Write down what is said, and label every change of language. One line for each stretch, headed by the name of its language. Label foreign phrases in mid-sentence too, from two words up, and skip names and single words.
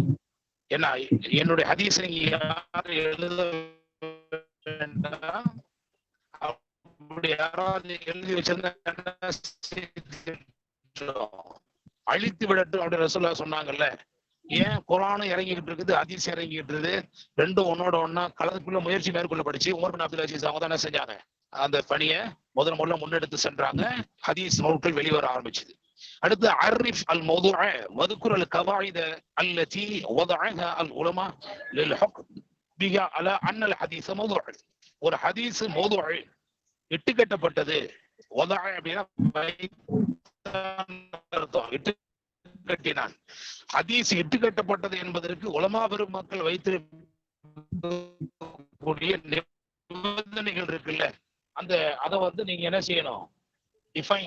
Tamil: என்ன என்னுடைய ஹதீஸ் நீங்க யாரு எழுத வேண்டாம், அப்படி யாராவது எழுதி வச்சிருந்தா அழித்து விடட்டும் அப்படி ரசூலுல்லாஹ் சொன்னாங்கல்ல. ஏன் குர்ஆனும் இறங்கிக்கிட்டு இருக்குது, ஹதீஸ் இறங்கிக்கிட்டு இருக்குது, ரெண்டும் ஒன்னோட ஒன்னா கலந்துக்குள்ள முயற்சி மேற்கொள்ளப்படுச்சு. உமர் பின் அப்துல் அஜீஸ் அவங்க தான் என்ன செஞ்சாங்க, அந்த பணியை முதல்ல முன்னெடுத்து சென்றாங்க. ஹதீஸ் நூல்கள் வெளிவர ஆரம்பிச்சது. அடுத்து
Arabic: عرّف الموضوع வذكر القواعد التي وضعها العلماء للحكم بها على ان الحديث موضوع.
Tamil: ஒரு ஹதீஸ் மௌதுஅ இட்டு கட்டப்பட்டது. வதஅ அப்படினா இட்டு கட்டினான். ஹதீஸ் இட்டு கட்டப்பட்டது என்பதற்கு உலமா பெருமக்கள் வைத்திருக்கக்கூடிய நிபந்தனைகள் இருக்குல்ல, அதை வந்து நீங்க என்ன செய்யணும், டிஃபைன்.